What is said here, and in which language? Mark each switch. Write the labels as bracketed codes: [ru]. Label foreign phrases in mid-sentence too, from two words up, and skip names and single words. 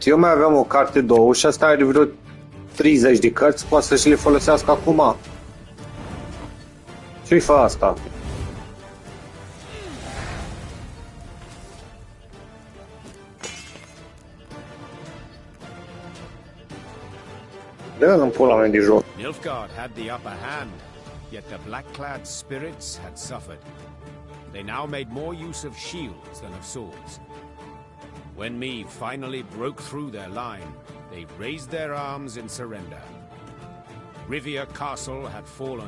[ro] Eu mai aveam o carte 2 și asta are vreo 30 de cărți, poate să și le folosească acum. Ce-i fă asta? Dă-l în pula mea de joc. [en] Nilfgaard had the upper hand, yet the black-clad spirits had suffered. They now made more use of shields than of swords. When Meve finally broke through their line, they raised their arms in surrender. Rivia Castle had fallen.